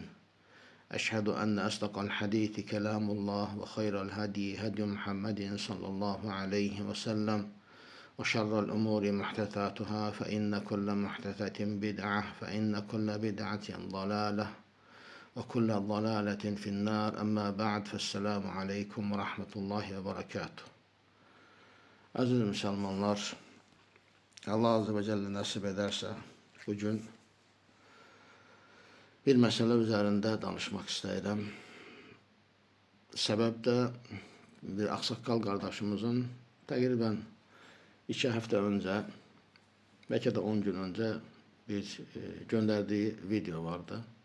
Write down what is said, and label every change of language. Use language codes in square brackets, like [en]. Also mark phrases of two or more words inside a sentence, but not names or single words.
[ar] أشهد أن أصدق الحديث كلام الله وخير الهدي هدي محمد صلى الله عليه وسلم وشر الأمور محدثاتها فإن كل محدثة بدعة فإن كل بدعة ضلالة وكل ضلالة في النار. أما بعد فالسلام عليكم ورحمة الله وبركاته. [tr] Aziz Müslümanlar, [ar] الله عز وجل [tr] nasip ederse bugün bir mesele üzerinde danışmak istedim. Sebep de bir aksakkal kardeşimizin təqribən 2 hafta önce, belki de 10 gün önce bir gönderdiği video vardı.